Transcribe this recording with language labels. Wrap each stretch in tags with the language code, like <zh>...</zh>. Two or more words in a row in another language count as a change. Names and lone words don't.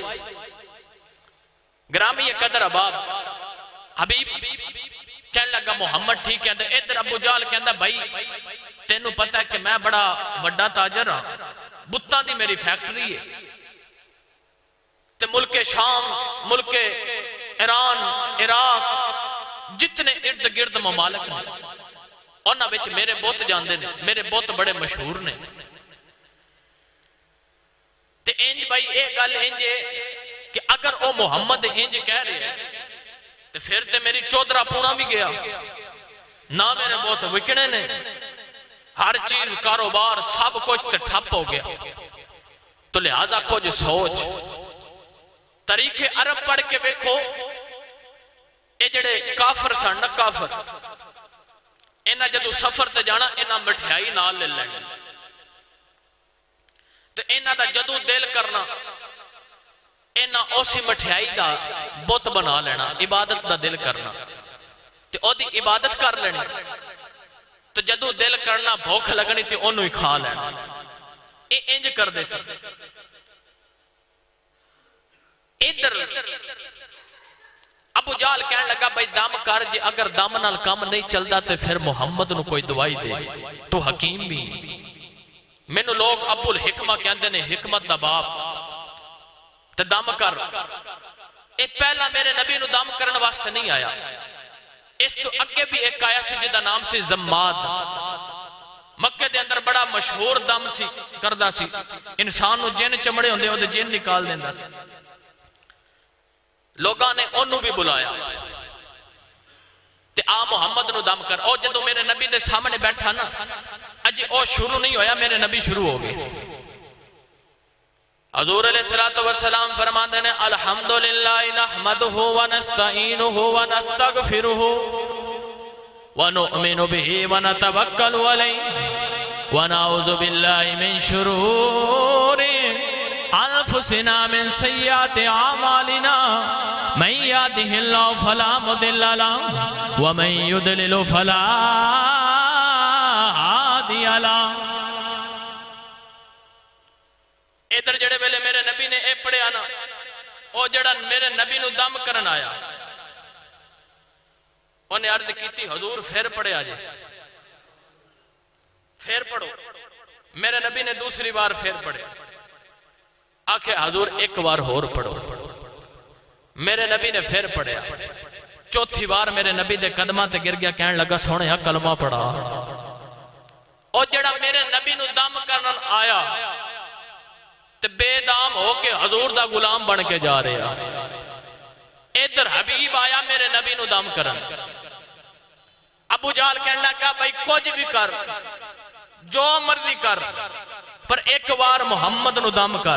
<ur>گرامی قدر اباب حبیب کہنے لگا محمد ٹھیک کہتا ہے.</ur> <pa>ادھر ابو جال کہتا بھائی تینوں پتہ ہے کہ میں بڑا وڈا تاجر ہاں بتاں دی میری فیکٹری ہے تے ملک شام ملک ایران عراق جتنے ارد گرد ممالک ہیں انہاں وچ میرے بت جاندے نے میرے بت بڑے مشہور نے. تے انج بھائی اے گل انج کہ اگر او محمد انج کہہ رہے ہیں تو پھر تے میری چودرہ پونا بھی گیا نہ میرے بہت وکنے نے ہر چیز کاروبار سب کچھ تے ٹھپ ہو گیا. تو لہذا کچھ سوچ طریقے عرب پڑھ کے بیکھو اے جڑے کافر سن نہ کافر انہاں جدو سفر تے جانا انہاں مٹھائی نال لے لیں تو انہاں دا جدو دل کرنا انہاں اسی مٹھائی دا بت بنا لینا عبادت دا دل کرنا تے او دی عبادت کر لینی تو جدو دل کرنا بھوک لگنی تے انہوں ہی کھا لینا. اے انج کر دے سر. ادھر ابو جال کہنے لگا بھائی دم کر جے اگر دم نال کام نہیں چلدا تے پھر محمد نو کوئی دوائی دے تو حکیم بھی. میں نو لوگ ابو الحکمہ کہندے نے حکمت دا باپ تے دم کر. اے پہلا میرے نبی نو دم کرن واسطے نہیں آیا. اس تو اگے بھی ایک آیا سی جدا نام سی زماد مکہ دے اندر بڑا مشہور دم سی کردہ سی انسان نو جن چمڑے ہوندے ہوندے جن نکال دیندا سی. لوگاں نے انہوں بھی بلایا تے آ محمد نو دم کر. او جدو میرے نبی دے سامنے بیٹھا نا اجی او شروع نہیں ہویا میرے نبی شروع ہو گئے.</pa> <ur>حضور علیہ السلام فرماتے ہیں</ur> <ar>الحمدللہ نحمدہ ونستعینہ ونستغفرہ ونؤمن بہ ونتوکل علیہ ونعوذ باللہ من شرور انفسنا من سیئات اعمالنا من یہدہ اللہ فلا مضل لہ ومن یضلل فلا هادی علا.</ar> <pa>ادھر جڑے ویلے میرے نبی نے اے پڑھیا نا، او جڑا میرے نبی نو دم کرن آیا انہیں عرض کیتی حضور پھر پڑھیا جے، پھر پڑھو. میرے نبی نے دوسری بار پھر پڑھے، آکھے حضور ایک بار اور پڑھو. میرے نبی نے پھر پڑھیا. چوتھی بار میرے نبی دے قدماں تے گر گیا، کہنے لگا سونیا کلمہ پڑھا. اور جڑا میرے نبی نو دم کرن آیا تے بے دام ہو کے حضور دا غلام بن کے جا رہا. ادھر حبیب آیا میرے نبی نو دم کرن. ابو جہل کہنے لگا بھائی کچھ بھی کر، جو مرضی کر، پر ایک بار محمد نو دم کر.</pa>